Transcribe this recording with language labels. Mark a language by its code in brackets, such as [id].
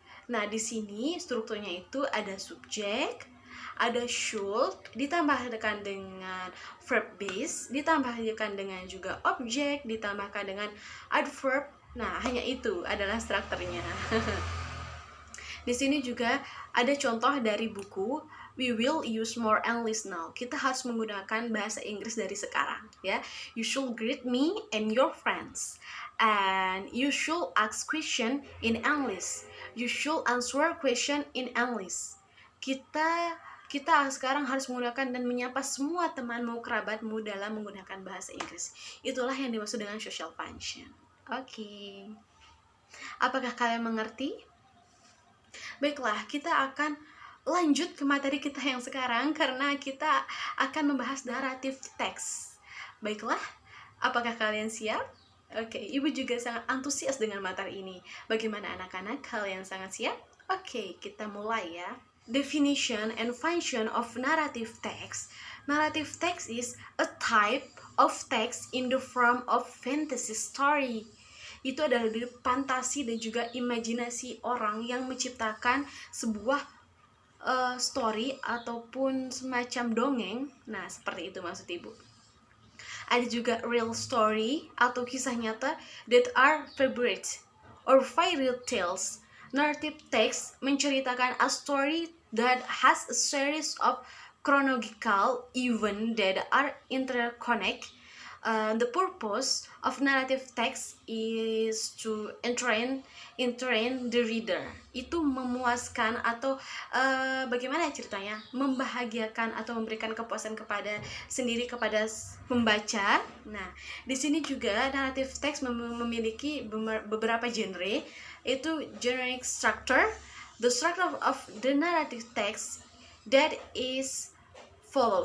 [id] Nah, di sini strukturnya itu ada subjek, ada should, ditambahkan dengan verb base, ditambahkan dengan juga objek, ditambahkan dengan adverb. Nah, hanya itu adalah strukturnya. Di sini juga ada contoh dari buku We Will Use More English Now. Kita harus menggunakan bahasa Inggris dari sekarang ya. [en] You should greet me and your friends. And you should ask question in English. You should answer question in English. [id] Kita sekarang harus menggunakan dan menyapa semua temanmu, kerabatmu dalam menggunakan bahasa Inggris. Itulah yang dimaksud dengan social function. Oke. Apakah kalian mengerti? Baiklah, kita akan lanjut ke materi kita yang sekarang karena kita akan membahas narrative text. Baiklah, apakah kalian siap? Oke, Ibu juga sangat antusias dengan materi ini. Bagaimana anak-anak? Kalian sangat siap? Oke, kita mulai ya. [en] Definition and function of narrative text. Narrative text is a type of text in the form of fantasy story. [id] Itu adalah dari fantasi dan juga imajinasi orang yang menciptakan sebuah story ataupun semacam dongeng. Nah, seperti itu maksud Ibu. Ada juga [en] real story [id] atau kisah nyata [en] that are fabrics or fairy tales. Narrative text [id] menceritakan [en] a story that has a series of chronological events that are interconnected. The purpose of narrative text is to entertain the reader. [id] Itu memuaskan atau bagaimana ceritanya? Membahagiakan atau memberikan kepuasan kepada pembaca. Nah, di sini juga narrative text memiliki beberapa genre. Itu [en] generic structure. The structure of the narrative text that is follow.